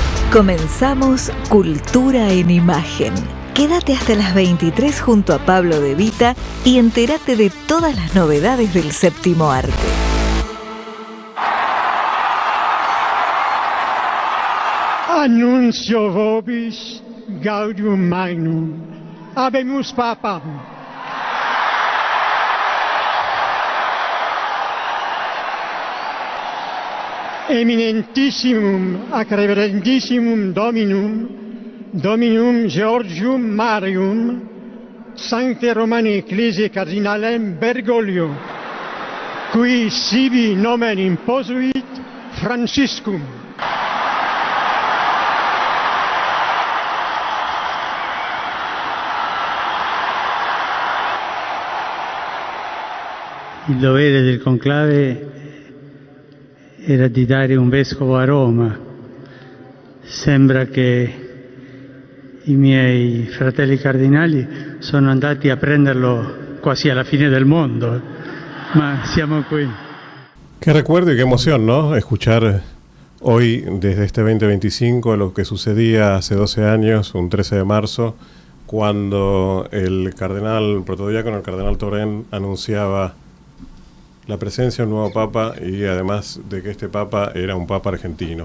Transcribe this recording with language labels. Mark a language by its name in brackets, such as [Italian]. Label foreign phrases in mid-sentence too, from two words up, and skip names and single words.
[Spanish] Comenzamos Cultura en Imagen. Quédate hasta las 23 junto a Pablo De Vita y entérate de todas las novedades del séptimo arte. [Latin] Annuncio vobis gaudium magnum. Habemus papam. Eminentissimum ac reverendissimum Dominum Georgium Marium, Sancte Romani Ecclesiae Cardinalem Bergoglio, qui sibi nomen imposuit Franciscum. [Italian] Il dovere del conclave era di dare un vescovo a Roma. Sembra che i miei fratelli cardinali sono andati a prenderlo quasi alla fine del mondo, ma siamo qui. [Spanish] Qué recuerdo y qué emoción, ¿no? Escuchar hoy, desde este 2025, lo que sucedía hace 12 años, un 13 de marzo, cuando el cardenal protodiácono, el cardenal Torén, anunciaba la presencia de un nuevo papa y además de que este papa era un papa argentino.